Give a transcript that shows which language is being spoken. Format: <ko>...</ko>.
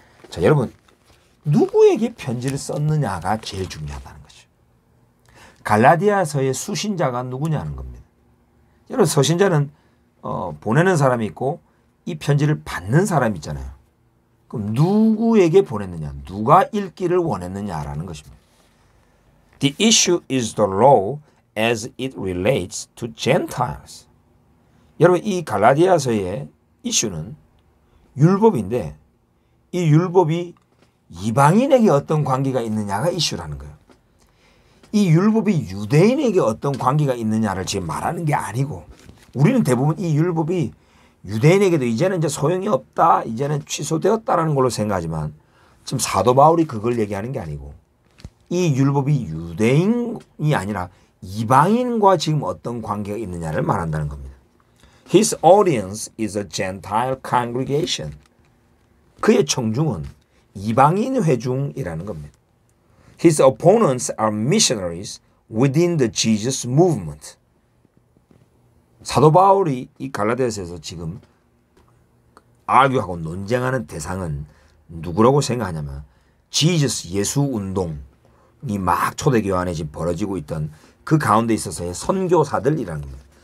<ko>자, 여러분 누구에게 편지를 썼느냐가 제일 중요하다는 거죠. 갈라디아서의 수신자가 누구냐는 겁니다. 여러분 서신자는 보내는 사람이 있고 이 편지를 받는 사람이 있잖아요. 그럼 누구에게 보냈느냐, 누가 읽기를 원했느냐라는 것입니다.</ko> <en>The issue is the law as it relates to Gentiles.</en> <ko>여러분 이 갈라디아서의 이슈는 율법인데 이 율법이 이방인에게 어떤 관계가 있느냐가 이슈라는 거예요. 이 율법이 유대인에게 어떤 관계가 있느냐를 지금 말하는 게 아니고, 우리는 대부분 이 율법이 유대인에게도 이제는 이제 소용이 없다, 이제는 취소되었다라는 걸로 생각하지만 지금 사도 바울이 그걸 얘기하는 게 아니고 이 율법이 유대인이 아니라 이방인과 지금 어떤 관계가 있느냐를 말한다는 겁니다.</ko> <en>His audience is a Gentile congregation.</en> <ko>그의 청중은 이방인 회중이라는 겁니다.</ko> <en>His opponents are missionaries within the Jesus movement.</en> <ko>사도 바울이 이 갈라디아서에서 지금 argue하고 논쟁하는 대상은 누구라고 생각하냐면 Jesus 예수 운동이 막 초대교회 안에 지금 벌어지고 있던 그 가운데 있어서의 선교사들이라는 겁니다.</ko>